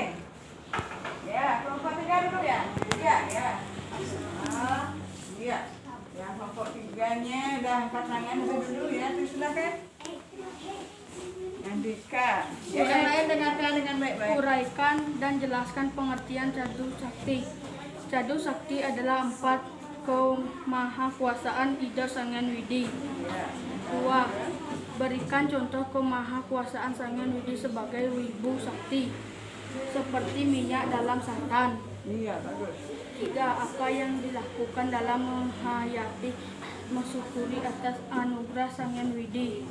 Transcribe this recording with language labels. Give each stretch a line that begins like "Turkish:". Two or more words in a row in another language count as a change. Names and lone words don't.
Indonesian: Ya, kelompok 3 dulu ya. 3 ya. Iya. Ya, kelompok 3-nya udah angkat tangan dulu ya. Terus silakan. Andika. Ya, yang lain dengarkan dengan baik-baik. Uraikan dan jelaskan pengertian cadu sakti. Cadu sakti adalah 4 kemahakuasaan Ida Sang Hyang Widi. 2. Berikan contoh kemahakuasaan Sang Hyang Widi sebagai wibu sakti, seperti minyak dalam santan. Iya, bagus. 3. Apa yang dilakukan dalam menghayati mensyukuri atas anugerah Sang Hyang Widi?